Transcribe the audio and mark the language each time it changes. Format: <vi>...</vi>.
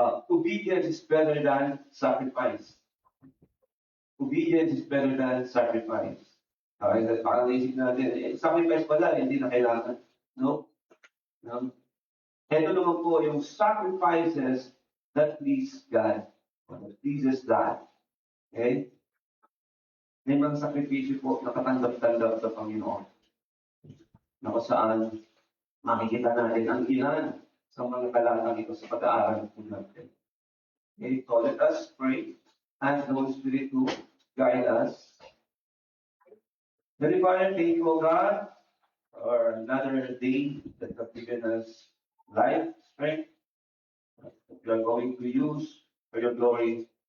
<en>Obedience is better than sacrifice. Obedience is better than sacrifice.</en> <tl>Okay, parang naisip natin, sacrifice pala, hindi na kailangan. No? No? Ito naman po yung sacrifices</tl> <en>that please God. That pleases God. Okay?</en> <tl>May mga sakripisyo po na katanggap-tanggap sa Panginoon. na kung saan makikita natin ang ilan sa mga talatang ito sa pag-aaral po natin.</tl> <en>Okay, so let us pray. Ask the Holy Spirit to guide us. Heavenly Father, thank you, O God, for another day that you have given us life, strength, that you are going to use for your glory.</en>